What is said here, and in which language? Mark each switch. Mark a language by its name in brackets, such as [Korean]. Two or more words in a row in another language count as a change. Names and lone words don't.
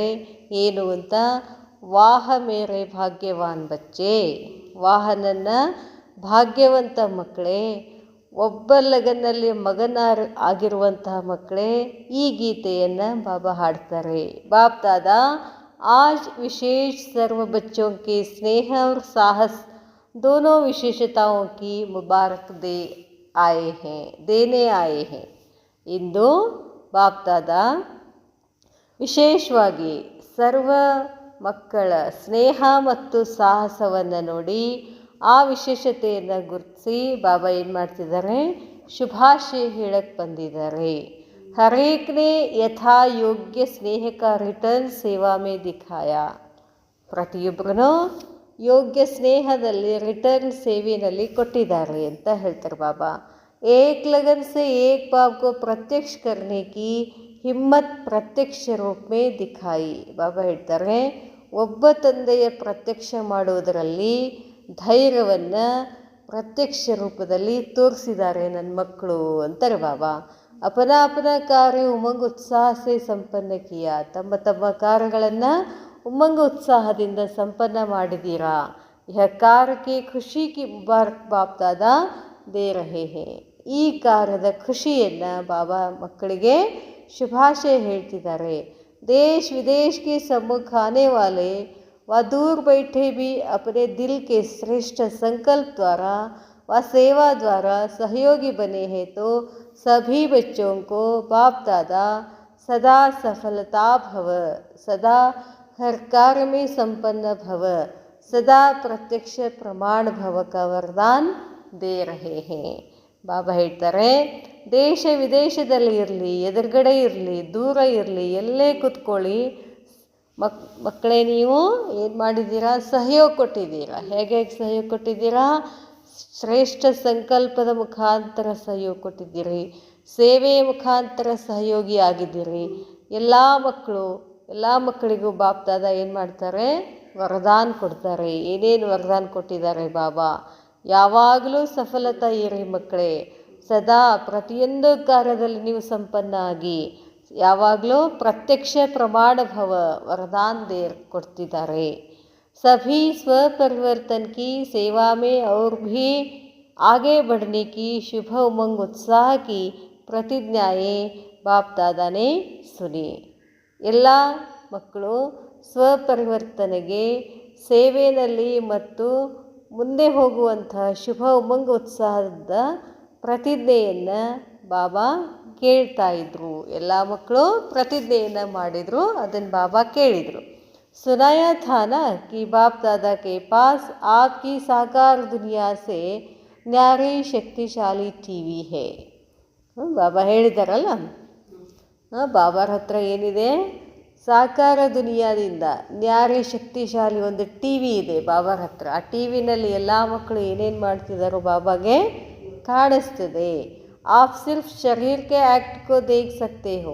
[Kannada] ಏನು ಅಂತ, [Hindi] वाह मेरे भाग्यवान बच्चे, [Kannada] ವಾಹನನ್ನ ಭಾಗ್ಯವಂತ ಮಕ್ಕಳೇ, ಒಬ್ಬ ಲಗನ್ನಲ್ಲಿ ಮಗನ ಆಗಿರುವಂತಹ ಮಕ್ಕಳೇ ಈ ಗೀತೆಯನ್ನು ಬಾಬಾ ಹಾಡ್ತಾರೆ. [Hindi] ಬಾಪ್ ದಾದಾ आज विशेष सर्व बच्चों के स्नेह और साहस दोनों विशेषताओं की मुबारक देने आए हैं. [Kannada] ಇಂದು ಬಾಪ್ ದಾದಾ ವಿಶೇಷವಾಗಿ ಸರ್ವ ಮಕ್ಕಳ ಸ್ನೇಹ ಮತ್ತು ಸಾಹಸವನ್ನು ನೋಡಿ ಆ ವಿಶೇಷತೆಯನ್ನು ಗುರುತಿಸಿ ಬಾಬಾ ಏನು ಮಾಡ್ತಿದ್ದಾರೆ, ಶುಭಾಶಯ ಹೇಳಕ್ಕೆ ಬಂದಿದ್ದಾರೆ. [Hindi] हरेक ने यथा योग्य स्नेह का रिटर्न सेवा में दिखाया. [Kannada] ಪ್ರತಿಯೊಬ್ಬರೂ ಯೋಗ್ಯ ಸ್ನೇಹದಲ್ಲಿ ರಿಟರ್ನ್ ಸೇವೆಯಲ್ಲಿ ಕೊಟ್ಟಿದ್ದಾರೆ ಅಂತ ಹೇಳ್ತಾರೆ ಬಾಬಾ. [Hindi] एक लगन से एक बाप को प्रत्यक्ष करने की हिम्मत प्रत्यक्ष रूप में दिखाई. [Kannada] ಬಾಬಾ ಹೇಳ್ತಾರೆ, ಒಬ್ಬ ತಂದೆಯ ಪ್ರತ್ಯಕ್ಷ ಮಾಡುವುದರಲ್ಲಿ ಧೈರ್ಯವನ್ನು ಪ್ರತ್ಯಕ್ಷ ರೂಪದಲ್ಲಿ ತೋರಿಸಿದ್ದಾರೆ ನನ್ನ ಮಕ್ಕಳು ಅಂತಾರೆ ಬಾಬಾ. [Hindi] अपना अपना कार्य उमंग उत्साह से संपन्न किया. [Kannada] ತಮ್ಮ ತಮ್ಮ ಕಾರ್ಯಗಳನ್ನು ಉಮಂಗ್ ಉತ್ಸಾಹದಿಂದ ಸಂಪನ್ನ ಮಾಡಿದ್ದೀರಾ. [Hindi] यह कार्यक्के ख़ुशी की मुबारक बाप दादा दे रहे हैं. [Kannada] ಈ ಕಾರ್ಯದ ಖುಷಿಯನ್ನು ಬಾಬಾ ಮಕ್ಕಳಿಗೆ ಶುಭಾಶಯ ಹೇಳ್ತಿದ್ದಾರೆ. [Hindi] देश विदेश के सम्मुख आने वाले व दूर बैठे भी अपने दिल के श्रेष्ठ संकल्प द्वारा व सेवा द्वारा सहयोगी बने हैं तो सभी बच्चों को बाप दादा सदा सफलता भव, सदा हर कार्य में संपन्न भव, सदा प्रत्यक्ष प्रमाण भव का वरदान दे रहे हैं. [Kannada] ಬಾಬಾ ಹೇಳ್ತಾರೆ, ದೇಶ ವಿದೇಶದಲ್ಲಿ ಇರಲಿ, ಎದುರುಗಡೆ ಇರಲಿ, ದೂರ ಇರಲಿ, ಎಲ್ಲೇ ಕೂತ್ಕೊಳ್ಳಿ, ಮಕ್ಕಳೇ ನೀವು ಏನು ಮಾಡಿದ್ದೀರಾ? ಸಹಯೋಗ ಕೊಟ್ಟಿದ್ದೀರಾ. ಹೇಗೆ ಸಹಯೋಗ ಕೊಟ್ಟಿದ್ದೀರಾ? ಶ್ರೇಷ್ಠ ಸಂಕಲ್ಪದ ಮುಖಾಂತರ ಸಹಯೋಗ ಕೊಟ್ಟಿದ್ದೀರಿ, ಸೇವೆಯ ಮುಖಾಂತರ ಸಹಯೋಗಿ ಆಗಿದ್ದೀರಿ. ಎಲ್ಲ ಮಕ್ಕಳಿಗೂ ಬಾಪ್ ದಾದಾ ಏನು ಮಾಡ್ತಾರೆ? ವರದಾನ ಕೊಡ್ತಾರೆ. ಏನೇನು ವರದಾನ ಕೊಟ್ಟಿದ್ದಾರೆ ಬಾಬಾ? ಯಾವಾಗಲೂ ಸಫಲತೆ ಇರಿ ಮಕ್ಕಳೇ, ಸದಾ ಪ್ರತಿಯೊಂದು ಕಾರ್ಯದಲ್ಲಿ ನೀವು ಸಂಪನ್ನ ಆಗಿ, ಯಾವಾಗಲೂ ಪ್ರತ್ಯಕ್ಷ ಪ್ರಮಾಣ ಭವ [Hindi] वरदान दे [Kannada] ಕೊಡ್ತಿದ್ದಾರೆ. [Hindi] सभी स्वपरिवर्तन की सेवा में और भी आगे बढ़ने की शुभ उमंग उत्साह की प्रतिज्ञाएं बाप दादा ने सुनी. [Kannada] ಎಲ್ಲ ಮಕ್ಕಳು ಸ್ವಪರಿವರ್ತನೆಗೆ, ಸೇವೆಯಲ್ಲಿ ಮತ್ತು ಮುಂದೆ ಹೋಗುವಂತಹ ಶುಭ ಉಮಂಗ ಉತ್ಸಾಹದ ಪ್ರತಿಜ್ಞೆಯನ್ನು ಬಾಬಾ ಕೇಳ್ತಾ ಇದ್ರು. ಎಲ್ಲ ಮಕ್ಕಳು ಪ್ರತಿಜ್ಞೆಯನ್ನು ಮಾಡಿದರು, ಅದನ್ನು ಬಾಬಾ ಕೇಳಿದರು. [Hindi] सुनाया था ना कि बाप दादा के पास आपकी साकार दुनिया से न्यारी शक्तिशाली टीवी है. [Kannada] ಬಾಬಾ ಹೇಳಿದಾರಲ್ಲ, ಬಾಬಾರ ಹತ್ರ ಏನಿದೆ? ಸಾಕಾರ ದುನಿಯಾದಿಂದ ನ್ಯಾರಿ ಶಕ್ತಿಶಾಲಿ ಒಂದು ಟಿ ವಿ ಇದೆ ಬಾಬಾರ ಹತ್ರ. ಆ ಟಿ ವಿನಲ್ಲಿ ಎಲ್ಲ ಮಕ್ಕಳು ಏನೇನು ಮಾಡ್ತಿದ್ದಾರೋ ಬಾಬಾಗೆ ಕಾಣಿಸ್ತದೆ. [Hindi] आप सिर्फ़ शरीरक्के ऐक्ट को देख सकते हो.